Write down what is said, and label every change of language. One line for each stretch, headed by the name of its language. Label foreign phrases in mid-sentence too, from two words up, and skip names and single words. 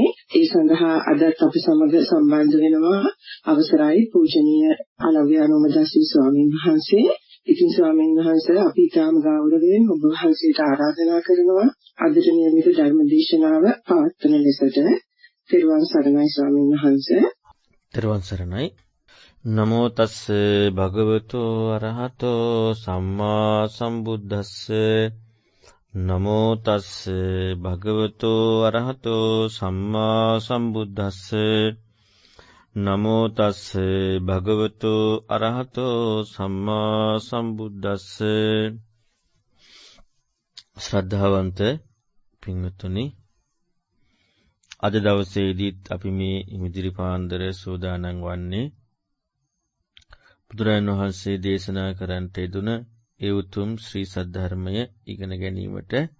Sinhala: ඒ සඳහා අදත් අපි සමග සම්බන්ධ වෙනවා අවසරයි පූජනීය අලව්‍යානෝමදාසී ස්වාමීන් වහන්සේ. ඉතින් ස්වාමීන් වහන්සේ අපි ඉතාම ගෞරවයෙන් ඔබ වහන්සේට ආරාධනා කරනවා අදට නියමිත ධර්ම දේශනාව පවත්වන ලෙසට. තිරුවන් සරණයි ස්වාමීන් වහන්සේ. තිරුවන් සරණයි.
Pali: නමෝ තස්ස භගවතෝ අරහතෝ සම්මා සම්බුද්දස්ස. නමෝ තස්ස භගවතෝ අරහතෝ සම්මා සම්බුද්දස්ස. නමෝ තස්ස භගවතෝ අරහතෝ සම්මා සම්බුද්දස්ස.
Sinhala: ශ්‍රද්ධාවන්ත පින්වත්නි, අද දවසේදීත් අපි මේ ඉමිදිරි පාන්දර සූදානම් වන්නේ බුදුරජාණන් වහන්සේ දේශනා කරන්නට යෙදුන ඒ උතුම් ශ්‍රී සද්ධර්මය ඉගෙන ගැනීමට.